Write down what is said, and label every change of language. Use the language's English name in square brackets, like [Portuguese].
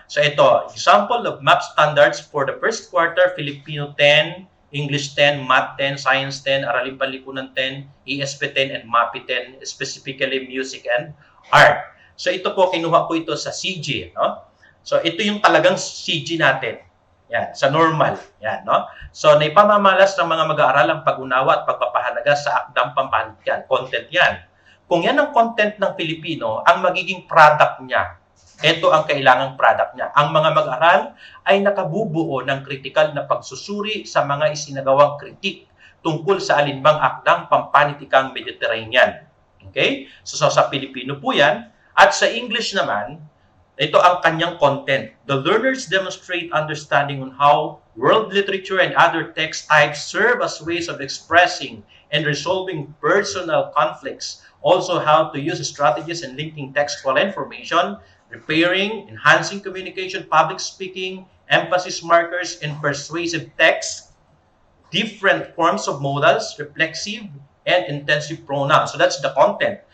[English] So, ito, example of map standards for the first quarter, Filipino 10, English 10, Math 10, Science 10, Araling Panlipunan 10, ESP 10, and MAPI 10, specifically Music and Art. [Filipino] So, ito po, kinuha ko ito sa CG, no? So, ito yung talagang CG natin. Yan, sa normal. Yan, no? So, naipamamalas ng mga mag-aaral ang pag-unawa at pagpapahalaga sa akdang pampanitikan. Content yan. Kung yan ang content ng Pilipino, ang magiging product niya, ito ang kailangang product niya. Ang mga mag-aaral ay nakabubuo ng kritikal na pagsusuri sa mga isinagawang kritik tungkol sa alinbang akdang pampanitikang Mediterranean. Okay? So, sa Pilipino po yan. At sa English naman, ito ang kanyang content. [English] The learners demonstrate understanding on how world literature and other text types serve as ways of expressing and resolving personal conflicts. Also, how to use strategies in linking textual information, repairing, enhancing communication, public speaking, emphasis markers, and persuasive text, different forms of modals, reflexive, and intensive pronouns. So that's the content.